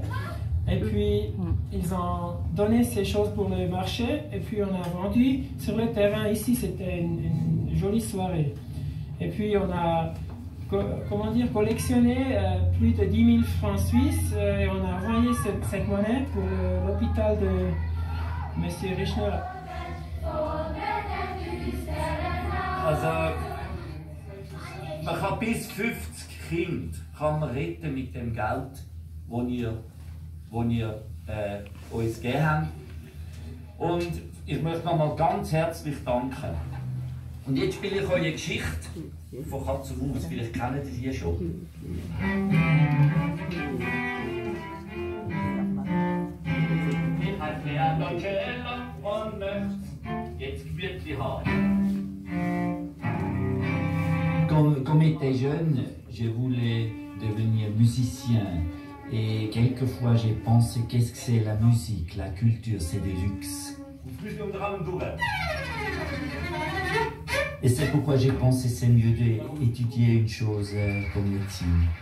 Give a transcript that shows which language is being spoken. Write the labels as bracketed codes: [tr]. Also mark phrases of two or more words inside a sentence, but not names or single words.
[fr] Et puis, ils ont donné ces choses pour le marché, et puis on a vendu sur le terrain. Ici, c'était une jolie soirée. Et puis, on a collectionné plus de 10 000 francs suisses, et on a envoyé cette monnaie pour l'hôpital de M. Richner. [de] Also, man kann bis 50 Kinder kann man retten mit dem Geld, das ihr uns gegeben habt. Und ich möchte nochmal ganz herzlich danken. Und jetzt spiele ich euch eine Geschichte von Katz und Maus. Vielleicht kennt ihr die schon. Ich heiße Leonardo und möchte jetzt gemütlich haben. [fr] Quand j'étais jeune, je voulais devenir musicien. Et quelquefois j'ai pensé, qu'est-ce que c'est la musique, la culture, c'est du luxe. Et c'est pourquoi j'ai pensé c'est mieux d'étudier une chose comme médecine.